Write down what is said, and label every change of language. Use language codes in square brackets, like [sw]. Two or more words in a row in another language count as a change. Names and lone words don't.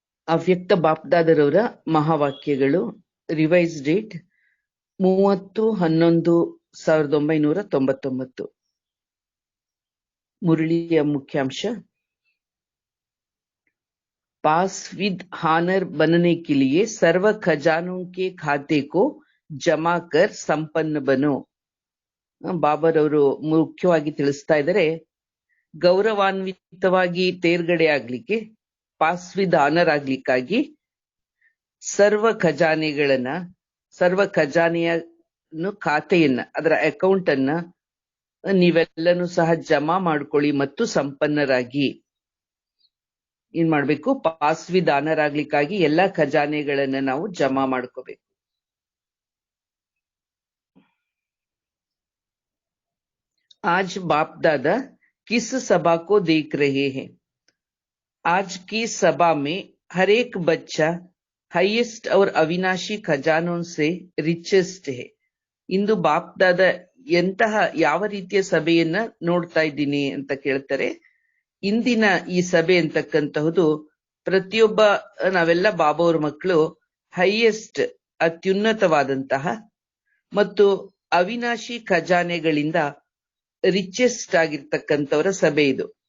[kn] ಅವ್ಯಕ್ತ ಬಾಪ್ದಾದರವರ ಮಹಾವಾಕ್ಯಗಳು. [en] revise date [kn] 30/11/1999. ಮುರಳಿಯ ಮುಖ್ಯಾಂಶ: [en] pass with honour [hi] बनने के लिए सर्व खजानों के खाते को जमा कर संपन्न बनो. [kn] ಬಾಬರವರು ಮುಖ್ಯವಾಗಿ ತಿಳಿಸ್ತಾ ಇದ್ದಾರೆ, ಗೌರವಾನ್ವಿತವಾಗಿ ತೇರ್ಗಡೆ ಆಗ್ಲಿಕ್ಕೆ, [en] pass with honour [kn] ಆಗ್ಲಿಕ್ಕಾಗಿ ಸರ್ವ ಖಜಾನೆಯ ಖಾತೆಯನ್ನ, ಅದರ ಅಕೌಂಟ್ ಅನ್ನ ನೀವೆಲ್ಲನೂ ಸಹ ಜಮಾ ಮಾಡ್ಕೊಳ್ಳಿ ಮತ್ತು ಸಂಪನ್ನರಾಗಿ. ಏನ್ ಮಾಡ್ಬೇಕು? [en] pass with honour [kn] ಆಗ್ಲಿಕ್ಕಾಗಿ ಎಲ್ಲಾ ಖಜಾನೆಗಳನ್ನ ನಾವು ಜಮಾ ಮಾಡ್ಕೋಬೇಕು. [hi] आज बाप दादा किस सभा को देख रहे हैं? आज की सभा में हर एक बच्चा हाईएस्ट और अविनाशी खजानों से रिचेस्ट है. [kn] ಇಂದು ಬಾಪ್ ದಾದ ಯಾವ ರೀತಿಯ ಸಭೆಯನ್ನ ನೋಡ್ತಾ ಇದ್ದೀನಿ ಅಂತ ಕೇಳ್ತಾರೆ. ಇಂದಿನ ಈ ಸಭೆ ಅಂತಕ್ಕಂತಹದ್ದು ಪ್ರತಿಯೊಬ್ಬ ನಾವೆಲ್ಲ ಬಾಬಾವ್ರ ಮಕ್ಕಳು ಹೈಯೆಸ್ಟ್ ಅತ್ಯುನ್ನತವಾದಂತಹ ಮತ್ತು ಅವಿನಾಶಿ ಖಜಾನೆಗಳಿಂದ ರಿಚೆಸ್ಟ್ ಆಗಿರ್ತಕ್ಕಂಥವರ ಸಭೆ ಇದು.